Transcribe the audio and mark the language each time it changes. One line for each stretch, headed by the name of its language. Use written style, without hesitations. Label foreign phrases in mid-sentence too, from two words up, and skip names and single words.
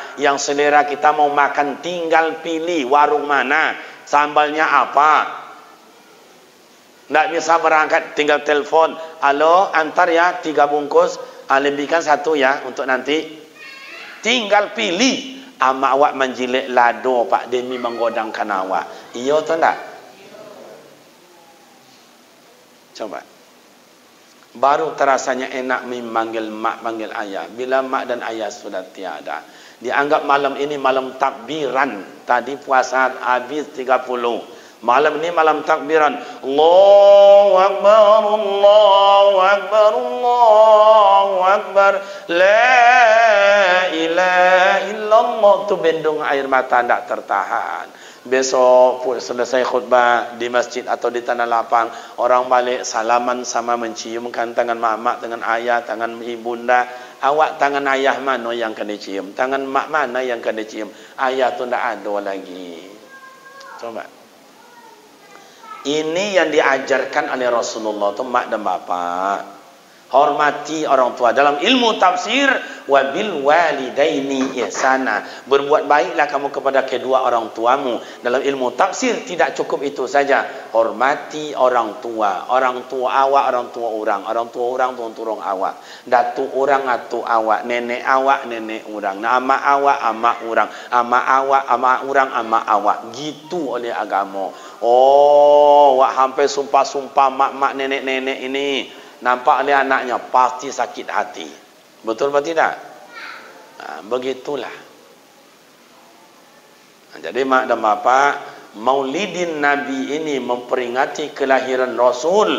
Indonesian: Yang selera kita mau makan tinggal pilih warung mana. Sambalnya apa. Tak bisa berangkat tinggal telefon. Halo, antar ya 3 bungkus. Lebihkan 1 ya untuk nanti. Tinggal pilih.
Minangkabau: Amak awak menjilik lado Pak demi menggodangkan awak.
Indonesian: Iya atau tak? Coba. Baru terasanya enak memanggil mak, panggil ayah. Bila mak dan ayah sudah tiada. Dianggap malam ini malam takbiran. Tadi puasa habis 30. Malam ini malam takbiran.
Arabic: Allahu Akbar, Allahu Akbar, Allahu Akbar. La ilaha illallah.
Indonesian: Tu bendung air mata tak tertahan. Besok selesai khutbah di masjid atau di tanah lapang, orang balik salaman sama menciumkan tangan mak-mak, tangan ayah, tangan ibunda. Awak tangan ayah mana yang kena cium? Tangan mak mana yang kena cium? Ayah tu tak ada lagi. Coba. Ini yang diajarkan oleh Rasulullah tu mak dan bapa. Hormati orang tua. Dalam ilmu tafsir,
Arabic: wabil walidaini ihsana.
Indonesian: Berbuat baiklah kamu kepada kedua orang tuamu. Dalam ilmu tafsir tidak cukup itu saja. Hormati orang tua. Orang tua awak, orang tua orang. Orang tua orang, turun awak. Datuk orang, atuk awak. Nenek awak, nenek orang.
Minangkabau: Ama awak, ama orang. Ama awak, ama orang, ama awak.
Indonesian: Gitu oleh agama. Oh, wak hampir sumpah-sumpah mak-mak, nenek-nenek ini. Nampak oleh anaknya pasti sakit hati. Betul atau tidak? Nah, begitulah. Nah, jadi mak dan bapak, Maulidin Nabi ini memperingati kelahiran Rasul.